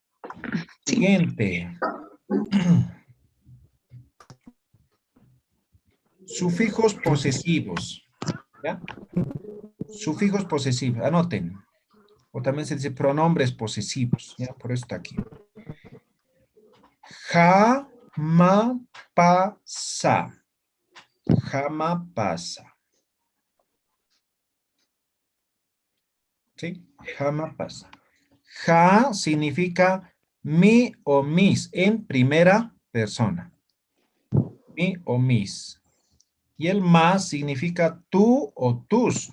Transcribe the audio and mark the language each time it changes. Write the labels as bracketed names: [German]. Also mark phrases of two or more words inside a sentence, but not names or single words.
[Spanish] Siguiente. Sufijos posesivos. ¿Ya? Sufijos posesivos. Anoten. O también se dice pronombres posesivos. ¿Ya? Por eso está aquí. [Aymara] Jama pasa. Jama pasa. ¿Sí? Jama pasa. [Spanish] Ja significa mi o mis en primera persona. Mi o mis. Y el más significa tú o tus.